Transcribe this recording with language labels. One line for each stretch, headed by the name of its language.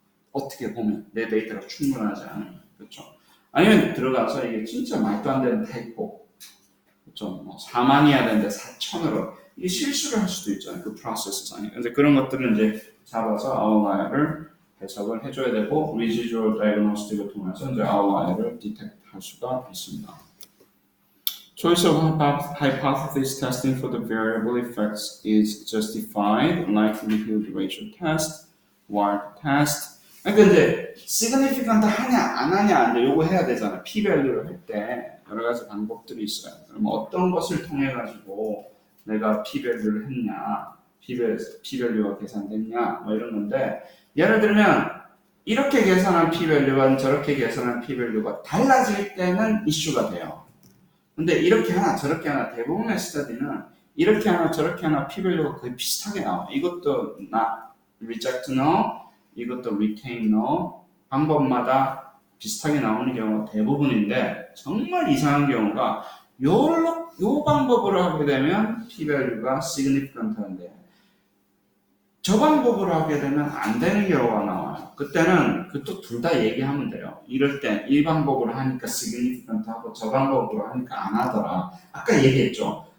Korean: 어떻게 보면 내 데이터가 충분하지 않으면. 그렇죠? 아니면 들어가서 이게 진짜 말도 안 되는 타이포. 그렇죠? 뭐 4만이어야 되는데 4천으로. 이게 실수를 할 수도 있잖아요. 그 프로세스상에. 근데 그런 것들은 이제 잡아서 아웃라이어를 해석을 해줘야 되고 residual diagnostic을 통해서 이제 아웃라이어를 디텍트 할 수가 있습니다.
English: Choice of hypothesis testing for the variable effects is justified. Likelihood ratio test, Ward test.
Korean: 그러니까 이제 significant 하냐 안 하냐 이제 요거 해야 되잖아. p-value를 할 때 여러 가지 방법들이 있어요. 그럼 어떤 것을 통해 가지고 내가 p-value를 했냐, p-value가 계산됐냐 뭐 이런 건데 예를 들면 이렇게 계산한 p-value와 저렇게 계산한 p-value가 달라질 때는 이슈가 돼요. 근데 이렇게 하나 저렇게 하나 대부분의 스터디는 이렇게 하나 저렇게 하나 p-value가 거의 비슷하게 나와. 이것도 reject no, 이것도 retain no. 방법마다 비슷하게 나오는 경우가 대부분인데 정말 이상한 경우가 요 방법으로 하게 되면 p-value가 significant한데 저 방법으로 하게 되면 안 되는 경우가 나와요. 그때는 그것도 둘 다 얘기하면 돼요. 이럴 때 이 방법으로 하니까 significant하고 저 방법으로 하니까 안 하더라. 아까 얘기했죠.